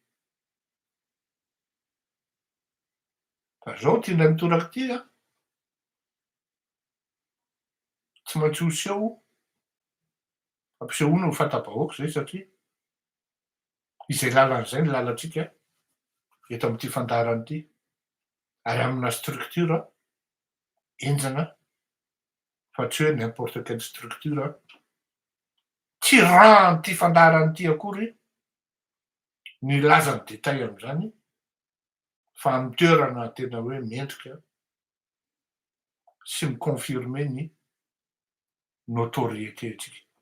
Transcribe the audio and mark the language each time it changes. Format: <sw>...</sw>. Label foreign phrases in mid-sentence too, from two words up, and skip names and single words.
<mg>fa zao ty ndray mitoraka ty tsy maintsy hoseho ampisehoana ho fanta-bahoaka zay satria izay lalan'izay ny lalantsika eto amin'ity fandaharana ity. Ary amina structure enjana fa tsy hoe</mg> <fr>n'importe quelle structure</fr> <mg>tsy rahan'ity fandaharana ity akory ny lazany détail am'izany fa amin'ny toerana tena hoe mendrika sy miconfirmer ny notoriété tsika.</mg>